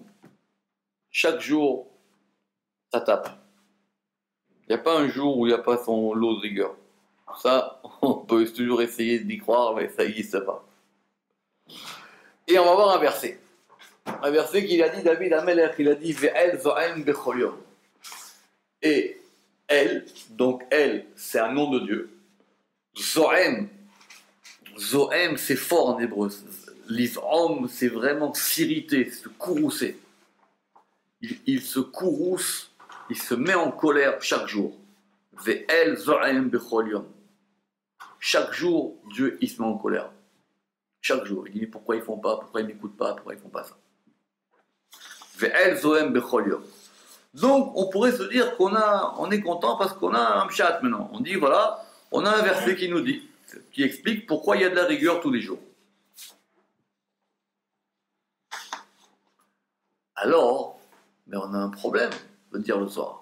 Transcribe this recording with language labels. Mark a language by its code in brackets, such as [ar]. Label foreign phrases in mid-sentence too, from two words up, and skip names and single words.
[fr] Chaque jour, ça tape. Il n'y a pas un jour où il n'y a pas son lot de rigueur. Ça, on peut toujours essayer d'y croire, mais ça n'existe pas. Et on va voir un verset. Un verset qu'il a dit David Amelech, il a dit [he] ואל זועם בכל יום. [fr] Et elle, donc elle, c'est un nom de Dieu. Zo'em, c'est fort en hébreu. L'iz'om, c'est vraiment s'irriter, se courroucer. Il se courrouce, il se met en colère chaque jour. [he] ואל זועם בכל יום. [fr] Chaque jour, Dieu, il se met en colère. Chaque jour. Il dit pourquoi ils font pas, pourquoi ils m'écoutent pas, pourquoi ils font pas ça. [he] ואל זועם בכל יום. [fr] Donc, on pourrait se dire on est content parce qu'on a un pshat maintenant. On dit voilà, on a un verset qui nous dit, qui explique pourquoi il y a de la rigueur tous les jours. Alors, mais on a un problème, de dire le Zohar.